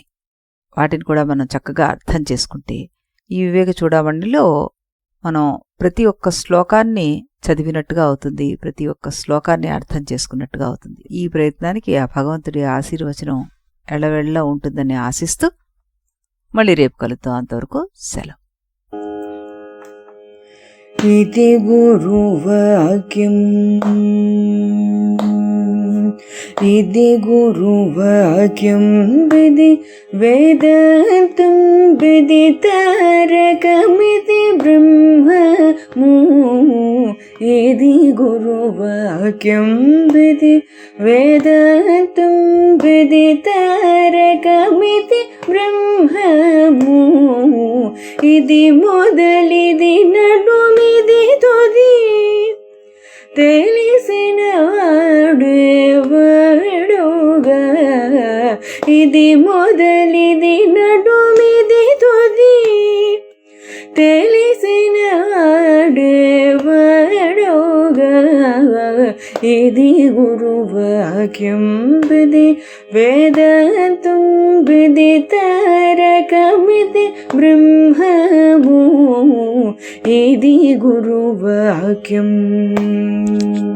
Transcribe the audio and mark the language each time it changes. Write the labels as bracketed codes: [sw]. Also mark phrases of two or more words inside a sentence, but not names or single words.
[te] వాటిని కూడా మనం చక్కగా అర్థం చేసుకుంటే ఈ వివేక చూడమండిలో మనం ప్రతి ఒక్క శ్లోకాన్ని చదివినట్టుగా అవుతుంది, ప్రతి ఒక్క శ్లోకాన్ని అర్థం చేసుకున్నట్టుగా అవుతుంది. ఈ ప్రయత్నానికి ఆ భగవంతుడి ఆశీర్వచనం ఎళ్ళవెళ్ళ ఉంటుందని ఆశిస్తూ మళ్ళీ రేపు కలుద్దాం. అంతవరకు సెలవు. ఇతి గురువాక్యం ఇతి గురువాక్యం విధి వేదాంతం విదితారకమితి బ్రహ్మము ఇతి గురువాక్యం విధి వేదాంతం విదితారకమితి బ్రహ్మము ఇతి మొదలిది నడుమిది తుది తెలిసిన వాడెవడుగా ఇది మొదలిది నడుమిది తుది తెలిసిన వాడెవడుగా ఇది గురువాక్యం విధి వేదాంతం విదితారకమితి బ్రహ్మము ఇది గురువాక్యం.